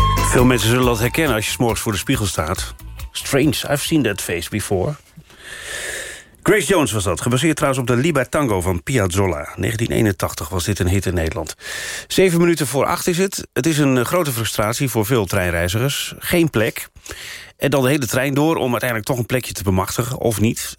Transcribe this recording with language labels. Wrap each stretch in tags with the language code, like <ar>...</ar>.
<nl>Veel mensen zullen dat herkennen als je 's morgens voor de spiegel staat.</nl> <en>Strange, I've seen that face before.</en> <nl>Grace Jones was dat, gebaseerd trouwens op de Libertango van Piazzolla. 1981 was dit een hit in Nederland. 7 minuten voor 8 is het. Het is een grote frustratie voor veel treinreizigers. Geen plek. En dan de hele trein door om uiteindelijk toch een plekje te bemachtigen, of niet.</nl>